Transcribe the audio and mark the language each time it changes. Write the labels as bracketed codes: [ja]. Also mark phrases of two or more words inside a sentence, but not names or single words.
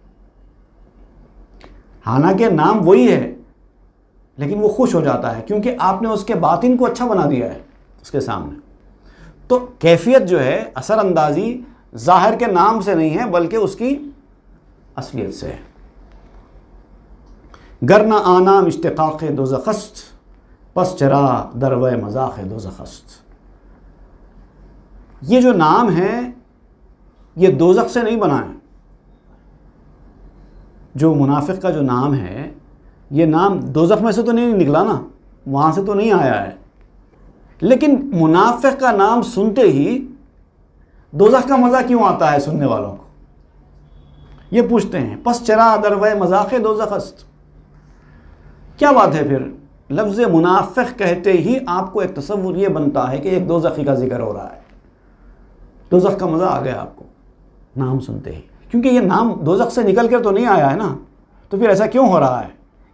[ur] حالانکہ نام وہی ہے لیکن وہ خوش ہو جاتا ہے کیونکہ آپ نے اس کے باطن کو اچھا بنا دیا ہے اس کے سامنے. تو کیفیت جو ہے اثر اندازی ظاہر کے نام سے نہیں ہے بلکہ اس کی اصلیت سے ہے. [fa] گر نہ آنا اشتقاق دوزخست، پس چرا دروے مذاق دوزخست. [ur] یہ جو نام ہے یہ دوزخ سے نہیں بنا ہے. جو منافق کا جو نام ہے یہ نام دوزخ میں سے تو نہیں نکلا نا، وہاں سے تو نہیں آیا ہے. لیکن منافق کا نام سنتے ہی دوزخ کا مزہ کیوں آتا ہے سننے والوں کو؟ یہ پوچھتے ہیں [fa] پس چرا دروے مذاق دوزخست. [ur] کیا بات ہے پھر؟ لفظ منافق کہتے ہی آپ کو ایک تصور یہ بنتا ہے کہ ایک دوزخی کا ذکر ہو رہا ہے، دوزخ کا مزہ آ گیا آپ کو نام سنتے ہی. کیونکہ یہ نام دوزخ سے نکل کر تو نہیں آیا ہے نا، تو پھر ایسا کیوں ہو رہا ہے؟